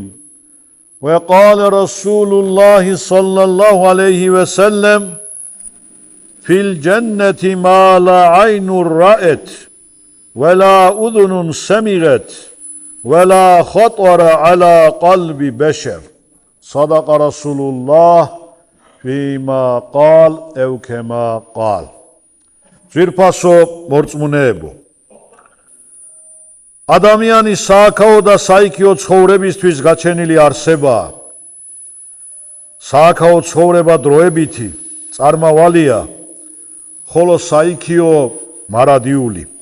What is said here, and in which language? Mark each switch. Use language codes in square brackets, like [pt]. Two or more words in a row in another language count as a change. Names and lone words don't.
[ar] وقال رسول الله صلى الله عليه وسلم في الجنة ما لا عين رأت ولا أذن سمعت ولا خطر على قلب بشر صدق رسول الله فيما قال أو كما قال [ka] ძვირფასო მორწმუნეებო ადამიანი სააქაო და საიქიო ცხოვრებისთვის გაჩენილი არსებაა სააქაო ცხოვრება დროებითი წარმავალია ხოლო საიქიო მარადიული